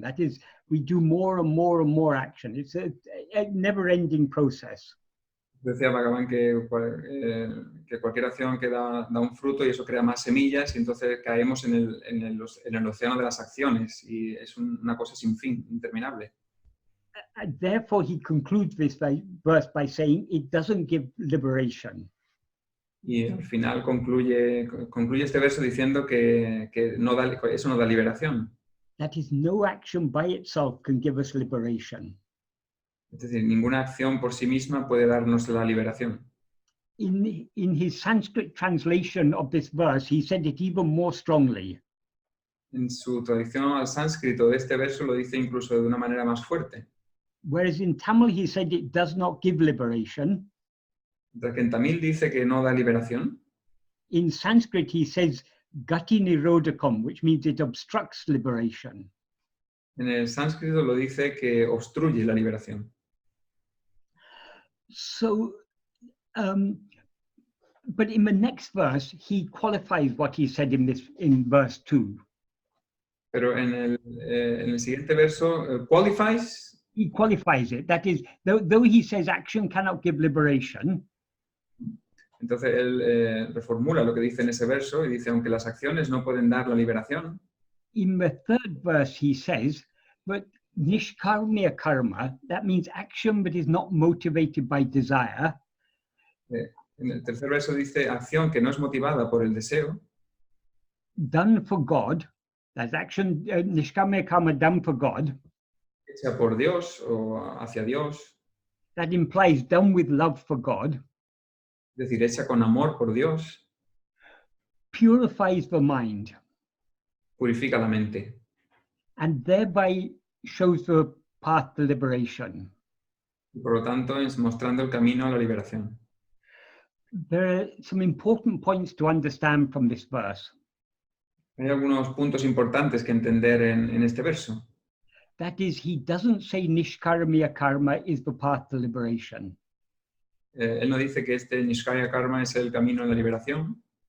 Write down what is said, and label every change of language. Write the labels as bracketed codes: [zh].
[en] That is, we do more and more and more action. It's a never-ending process. [es] Decía Bhagavan que cualquier acción que da un fruto y eso crea más semillas y entonces caemos en el océano de las acciones y es una cosa sin fin, interminable. [en] Therefore, he concludes this verse by saying it doesn't give liberation. [es] Y al final concluye este verso diciendo que eso no da liberación. [en] That is, no action by itself can give us liberation. [es] Es decir, ninguna acción por sí misma puede darnos la liberación. [en] In his Sanskrit translation of this verse, he said it even more strongly. [es] En su traducción al sánscrito de este verso lo dice incluso de una manera más fuerte. [en] Whereas in Tamil he said it does not give liberation. [es] Mientras que en tamil dice que no da liberación. [en] In Sanskrit he says gati nirodhakam, which means it obstructs liberation. [es] En el sánscrito lo dice que obstruye la liberación. [en] So, but in the next verse, he qualifies what he said in verse 2. [es] Pero en el siguiente verso, qualifies. [en] He qualifies it. That is, though he says action cannot give liberation. [es] Entonces él reformula lo que dice en ese verso y dice, aunque las acciones no pueden dar la liberación. [en] In the third verse, he says, but nishkarmya karma, that means action that is not motivated by desire. [es] En el tercer verso dice acción que no es motivada por el deseo. [en] Done for God, that's action, nishkarmya karma done for God. [es] Hecha por Dios o hacia Dios. [en] That implies done with love for God. [es] Es decir, hecha con amor por Dios. [en] Purifies the mind. [es] Purifica la mente. [en] And thereby shows the path to liberation. [es] Y por lo tanto, es mostrando el camino a la liberación. [en] There are some important points to understand from this verse. [es] Hay algunos puntos importantes que entender en este verso. [en] That is, he doesn't say nishkarmya karma is the path to liberation. [es] Él no dice que este nishkaya karma es el camino a la liberación.